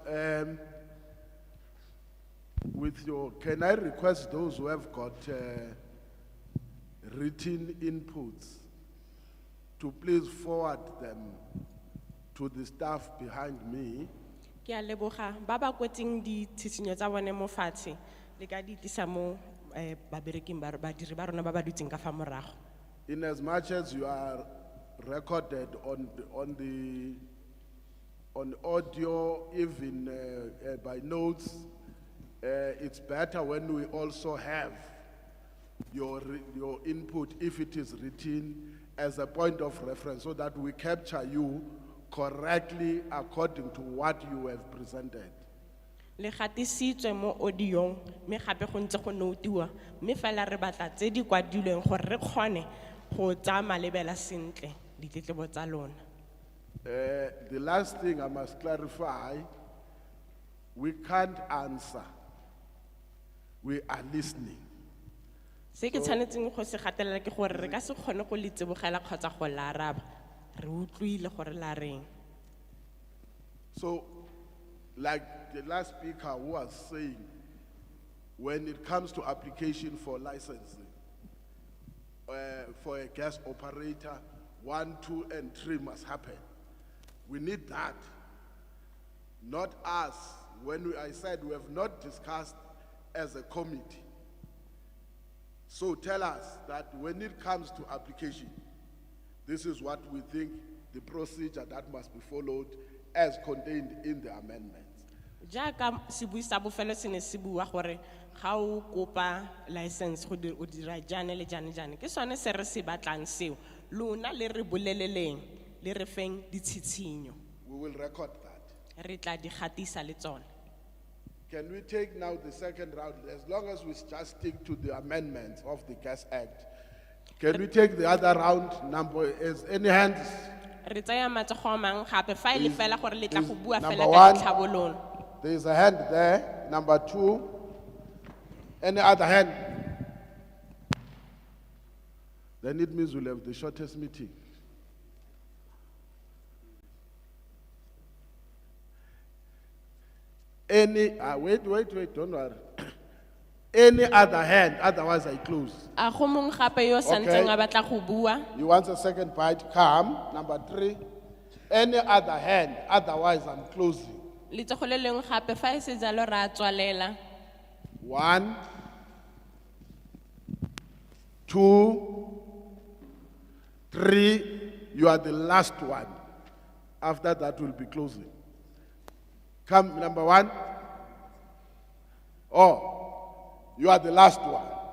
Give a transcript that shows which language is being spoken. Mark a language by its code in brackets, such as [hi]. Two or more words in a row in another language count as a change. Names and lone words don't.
[en] Can I request those who have got written inputs to please forward them to the staff behind me? [tn] Ke a leboga ba ba kwetseng di tshitshinyo tsa bone mo fatshe le ka di tlisa mo babereking ba badiri ba rona ba ba dutseng ka fa morago. [en] In as much as you are recorded on audio, even by notes, it's better when we also have your input, if it is written, as a point of reference, so that we capture you correctly according to what you have presented. [tn] Le gatisitswe mo audiong me gape go ntse go notiwa me fela re batla tse di kwadilweng gore re kgone go tsa malebela sentle ditletlebo tsa lona. [en] The last thing I must clarify, we can't answer. We are listening. [tn] Se ke tshwanetseng go se gatelela ke gore re ka se kgone go letsebogela kgotsa go la araba re utlwile gore la reng. [en] So, like the last speaker who was saying, when it comes to application for licensing, for a gas operator, 1, 2, and 3 must happen. We need that. not us. I said we have not discussed as a committee. So tell us that when it comes to application, this is what we think the procedure that must be followed as contained in the amendments. [tn] Jaaka sebui sa bofelo se ne se bua gore ga o kopa license go o dira jane le jane ke sone se re se batlang seo lona le re boleleleng le re feng ditshitshinyo [en] We will record that. [tn] re tla di gatisa le tsone. [en] Can we take now the second round, as long as we just stick to the amendments of the Gas Act? Can we take the other round number, is any hands? [tn] Re tsaya matsogo a mang gape fa ile fela gore le tla go bua number fela one. ka ditlhabololo. [en] There is a hand there. Number two. Any other hand? Then it means we'll have the shortest meeting. Any, wait, don't worry. Any other hand, otherwise I close. [tn] A go mong gape yo santseng a batla go bua. [en] You want a second bite? Come. Number three. Any other hand, otherwise I'm closing. [tn] Letsogo le leng gape fa e se jalo ra tswalela. [en] 1, 2, 3. You are the last one. After that, we'll be closing. Come, number 1. Oh, you are the last one.